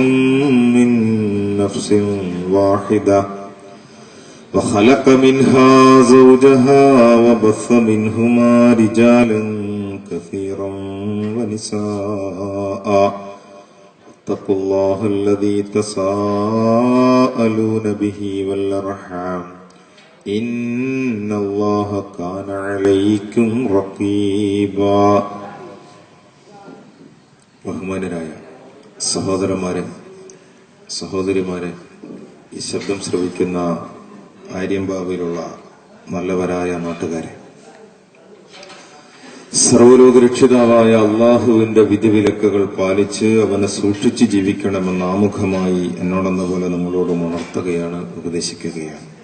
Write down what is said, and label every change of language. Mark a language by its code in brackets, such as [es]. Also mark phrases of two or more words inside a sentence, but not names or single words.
[ar] من نفس واحدة وخلق منها زوجها وبث منهما رجالا كثيرا ونساء اتقوا الله الذي تساءلون به والأرحام إن الله كان عليكم رقيبا [ml] ബഹുമാനരായ സഹോദരന്മാരെ സഹോദരിമാരെ ഈ ശബ്ദം ശ്രവിക്കുന്ന ആര്യമ്പാവിലുള്ള നല്ലവരായ നാട്ടുകാരെ, സർവ്വലോക രക്ഷിതാവായ അള്ളാഹുവിന്റെ വിധിവിലക്കുകൾ പാലിച്ച് അവനെ സൂക്ഷിച്ച് ജീവിക്കണമെന്ന് ആമുഖമായി എന്നോടെന്ന പോലെ നമ്മളോടും ഉണർത്തുകയാണ്, ഉപദേശിക്കുകയാണ്.